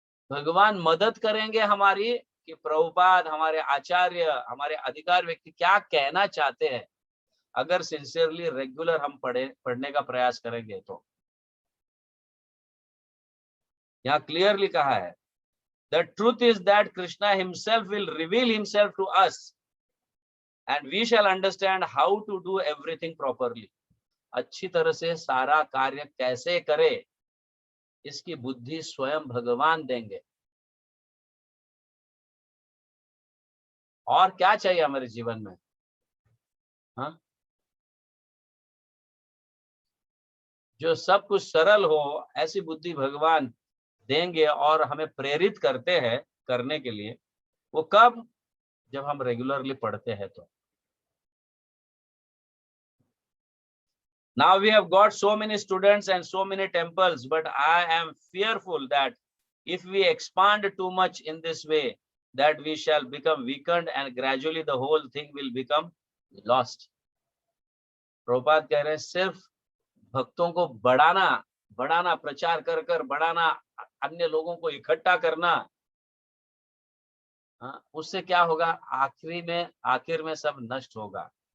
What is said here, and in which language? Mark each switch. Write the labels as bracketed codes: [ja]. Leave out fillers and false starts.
[hi] भगवान मदद करेंगे हमारी कि प्रभुपाद, हमारे आचार्य, हमारे अधिकार व्यक्ति क्या कहना चाहते हैं, अगर सिंसियरली रेगुलर हम पढ़ने का प्रयास करेंगे तो। यहाँ क्लियरली कहा है, [en] the truth is that Krishna himself will reveal himself to us and we shall understand how to do everything properly. [hi] अच्छी तरह से सारा कार्य कैसे करे इसकी बुद्धि स्वयं भगवान देंगे। और क्या चाहिए हमारे जीवन में? हाँ, जो सब कुछ सरल हो ऐसी बुद्धि भगवान देंगे और हमें प्रेरित करते हैं करने के लिए। वो कब? जब हम रेगुलरली पढ़ते हैं तो। [en] Now we have got so many students and so many temples, but I am fearful that if we expand too much in this way, that we shall become weakened and gradually the whole thing will become lost. [hi] Prabhupada कह रहे हैं सिर्फ भक्तों को बढ़ाना, प्रचार कर कर बढ़ाना, अन्य लोगों को इकट्ठा करना, उससे क्या होगा? आखिर में सब नष्ट होगा।